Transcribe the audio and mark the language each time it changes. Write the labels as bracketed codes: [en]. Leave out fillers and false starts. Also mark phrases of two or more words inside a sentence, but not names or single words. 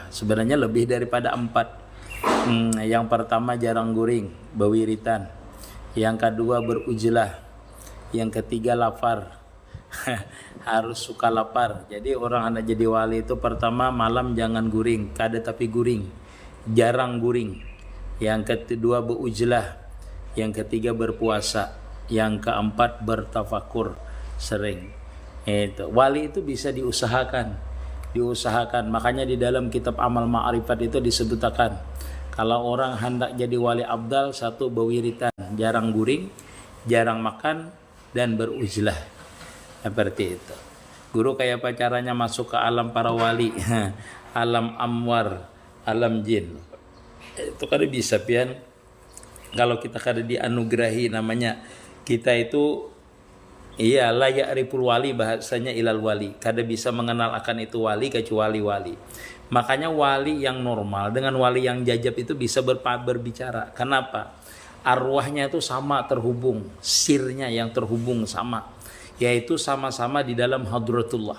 [bjn] Sebenarnya lebih daripada 4. Yang pertama jarang guring, bewiritan. Yang kedua berujlah. Yang ketiga lapar. Harus suka lapar. Jadi orang hendak jadi wali itu pertama malam jangan guring, kada tapi guring, jarang guring. Yang kedua berujlah. Yang ketiga berpuasa. Yang keempat bertafakur sering. Itu wali itu bisa diusahakan. Makanya di dalam kitab Amal Ma'rifat itu disebutkan kalau orang hendak jadi wali abdal, 1 bewiritan, jarang guring, jarang makan, dan berujlah. Seperti itu. Guru kayak apa caranya masuk ke alam para wali? Alam amwar, alam jin. Itu kan bisa pian. Kalau kita kada dianugerahi, namanya kita itu [ar] لا يعرف الولي, [bjn] bahasanya [ar] إلا الولي. [bjn] Kada bisa mengenal akan itu wali kecuali wali. Makanya wali yang normal dengan wali yang jajab itu bisa berbicara. Kenapa? Arwahnya itu sama terhubung, sirnya yang terhubung sama, yaitu sama-sama di dalam hadratullah.